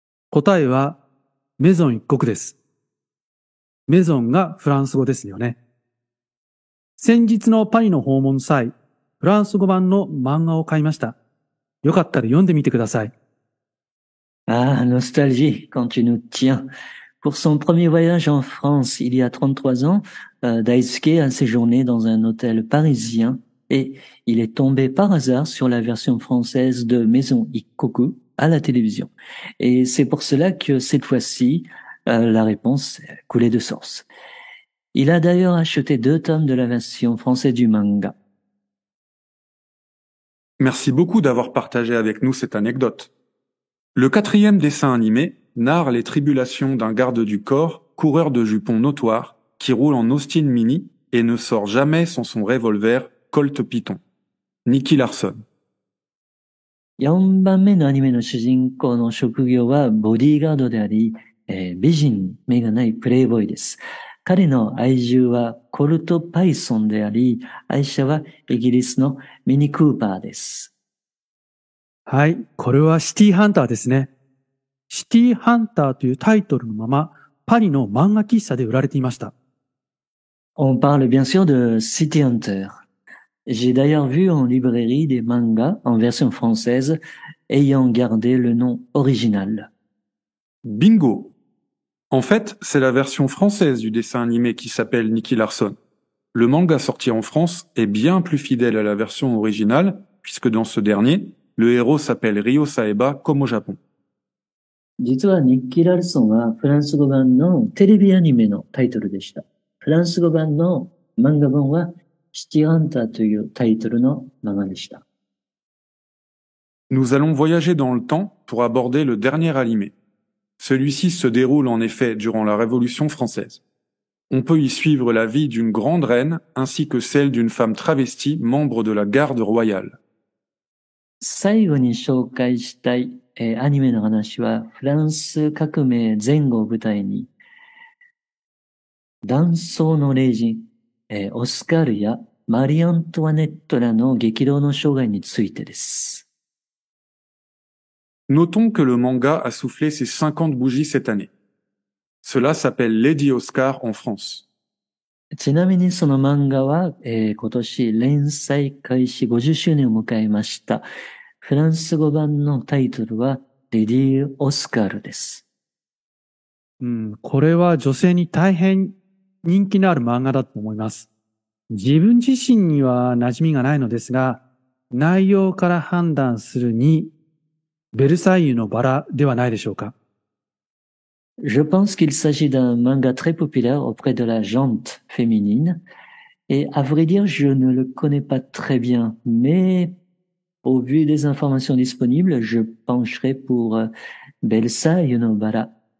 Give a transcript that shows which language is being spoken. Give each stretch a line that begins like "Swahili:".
Japanese: 答えはメゾン一国です。メゾンがフランス語ですよね。先日のパリの訪問際、フランス語版の漫画を買いました。よかったら読んでみてください。
French: Ah, nostalgie, quand tu nous tiens. Pour son premier voyage en France, il y a 33 ans, Daisuke a séjourné dans un hôtel parisien et il est tombé par hasard sur la version française de Maison Ikkoku à la télévision. Et c'est pour cela que cette fois-ci, la réponse coulait de source. Il a d'ailleurs acheté 2 tomes de la version française du manga. Merci beaucoup d'avoir partagé avec nous cette anecdote. Le quatrième dessin animé narre les tribulations d'un garde du corps, coureur de jupons notoire, qui roule en Austin Mini et ne sort jamais sans son revolver Colt Python. Nicky Larson.
Japanese: 4番目のアニメの主人公の職業はボディーガードであり、美人、目がないプレイボーイです。彼の愛獣はコルトパイソンであり、愛車はイギリスのミニクーパーです。はい、これはシティハンターですね。シティハンターというタイトルのまま、パリの漫画喫茶で売られていました。
French: On parle bien sûr de City Hunter. J'ai d'ailleurs vu en librairie des mangas en version française ayant gardé le nom original. Bingo! En fait, c'est la version française du dessin animé qui s'appelle Nicky Larson. Le manga sorti en France est bien plus fidèle à la version originale, puisque dans ce dernier, le héros s'appelle Ryo Saeba comme au Japon.
Japanese: 実はニッキー・ラルソンはフランス語版のテレビアニメのタイトルでした。フランス語版の漫画本はシティハンターというタイトルの漫画でした。
French: Nous allons voyager dans le temps pour aborder le dernier animé. Celui-ci se déroule en effet durant la Révolution française. On peut y suivre la vie d'une grande reine ainsi que celle d'une femme travestie membre de la garde royale.
Japanese: 最後に紹介したい、アニメの話はフランス革命前後を舞台に断層の霊人、オスカルやマリー・アントワネットらの激動の生涯についてです。
French: Notons que le manga a soufflé ses 50 bougies cette année. Cela s'appelle Lady Oscar en France.
Japanese: ちなみにその漫画は、今年連載開始50周年を迎えました。フランス語版のタイトルはレディー・オスカルです。これは女性に大変人気のある漫画だと思います。自分自身には馴染みがないのですが、内容から判断するに、ベルサイユのバラではないでしょうか。
French: Je pense qu'il s'agit d'un manga très populaire auprès de la gente féminine. Et à vrai dire, je ne le connais pas très bien. Mais au vu des informations disponibles, je pencherai pour Versailles no Bara.